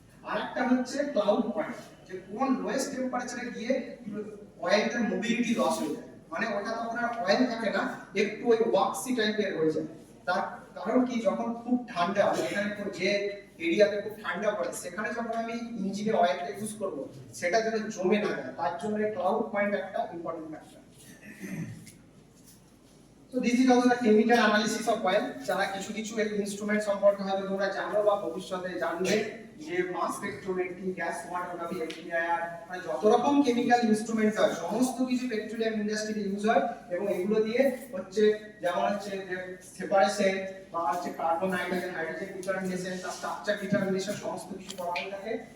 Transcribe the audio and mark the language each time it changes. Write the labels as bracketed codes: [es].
[bn] আরেকটা হচ্ছে cloud point, যে কোন লোয়েস্ট টেম্পারেচারে গিয়ে অয়েলটার মোবিলিটি লস হয়ে যায়, মানে ওটা তখন আর অয়েল থাকে না, একটু ওই ওয়াক্সি টাইপের হয়ে যায়। তার কারণ কি, যখন খুব ঠান্ডা, এখানে যে এরিয়াতে খুব ঠান্ডা পড়ে, সেখানে যখন আমি ইঞ্জিনে অয়েলটা ইউজ করব, সেটা যেন জমে না যায়, তার জন্য ক্লাউড পয়েন্ট একটা important factor. [en] So this is also the chemical analysis of oil. [bn] যারা কিছু কিছু এই ইনস্ট্রুমেন্ট সম্পর্কে হয়তো তোমরা জানো বা ভবিষ্যতে জানবে যে মাস স্পেকট্রোমেট্রি, গ্যাস ক্রোমাটোগ্রাফি, এফটিআইআর, মানে যত রকম কেমিক্যাল ইনস্ট্রুমেন্ট হয় সমস্ত কিছু পেট্রোলিয়াম ইন্ডাস্ট্রিতে ইউজ হয় এবং এগুলো দিয়ে হচ্ছে যেমন হচ্ছে যে সেপারেশন বা হচ্ছে কার্বন নাইট্রোজেন হাইড্রোজেন ডিটারমিনেশন, তার স্ট্রাকচার ডিটারমিনেশন সমস্ত কিছু করা হয়ে থাকে।